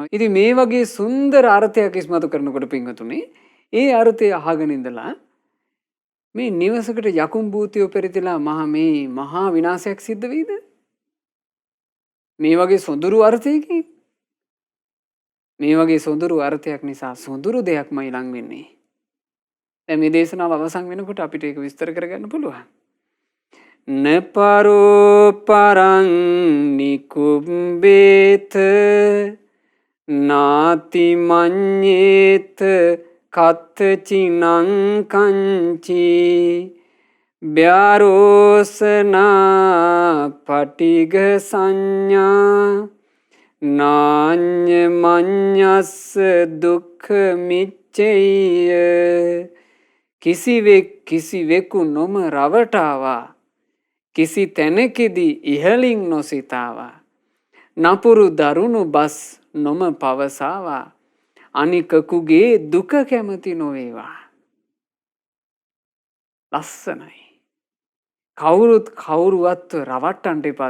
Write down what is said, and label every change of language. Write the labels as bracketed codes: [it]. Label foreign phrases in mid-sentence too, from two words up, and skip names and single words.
[si] ඉතින් මේ වගේ සුන්දර අර්ථයක් ඉස්මතු කරනකොට පින්වතුනි, ඒ අර්ථය අහගෙන ඉඳලා මේ නිවසකට යකුම් භූතියෝ පෙරතිලා මහා විනාශයක් සිද්ධ වෙයිද? මේ වගේ සොඳුරු අර්ථයකින්, මේ වගේ සොඳුරු අර්ථයක් නිසා සොඳුරු දෙයක්මයි ලං වෙන්නේ. දැන් මේ දේශනාව අවසන් වෙනකොට අපිට ඒක විස්තර කරගන්න පුළුවන්. [pi] නපරෝ පරං නිකුම්බේත නාති මඤ්ඤේත කත්තචිනං කංචි බ්‍යාරෝසනා පටිග සංඥා නාඤ්ඤ මඤ්ඤස්ස දුක්ඛ මිච්ඡේය. [si] කිසිවෙකු නොම රවටාවා, කිසි තැනකෙදී ඉහලින් නොසිතාවා, නපුරු දරුණු බස් නොම පවසාවා, අනිකකුගේ දුක කැමති නොවේවා. ලස්සනයි. කවුරුවත් රවට්ටන්ට එපා.